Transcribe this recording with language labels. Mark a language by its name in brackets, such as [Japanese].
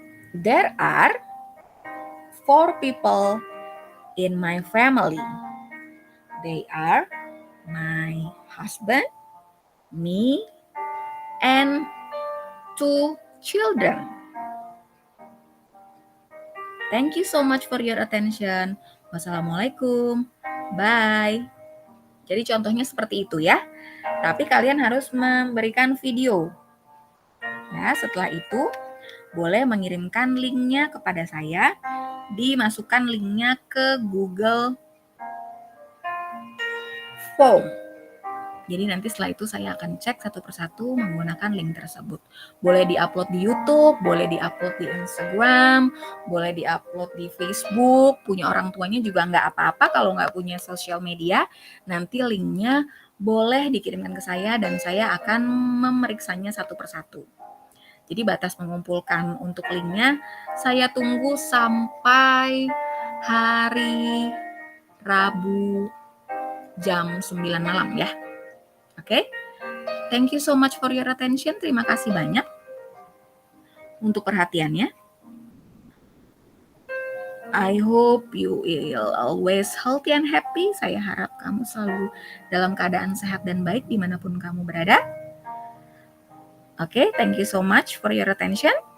[English] There are 4 people in my family. They are my husband, me, and 2 children. Thank you so much for your attention. Wassalamualaikum. Bye. [Indonesian] Jadi contohnya seperti itu ya. Tapi kalian harus memberikan video. Ya, setelah itu boleh mengirimkan linknya kepada saya. Dimasukkan linknya ke Google Form. Jadi nanti setelah itu saya akan cek satu persatu menggunakan link tersebut. Boleh diupload di YouTube, boleh diupload di Instagram, boleh diupload di Facebook. Punya orang tuanya juga nggak apa-apa kalau nggak punya sosial media. Nanti linknya boleh dikirimkan ke saya dan saya akan memeriksanya satu persatu. Jadi batas mengumpulkan untuk linknya saya tunggu sampai hari Rabu jam 9 malam ya. Oke? [English] Thank you so much for your attention. [Indonesian] Terima kasih banyak untuk perhatiannya. [English] I hope you will always healthy and happy. [Indonesian] Saya harap kamu selalu dalam keadaan sehat dan baik dimanapun kamu berada. [English] Oke, thank you so much for your attention.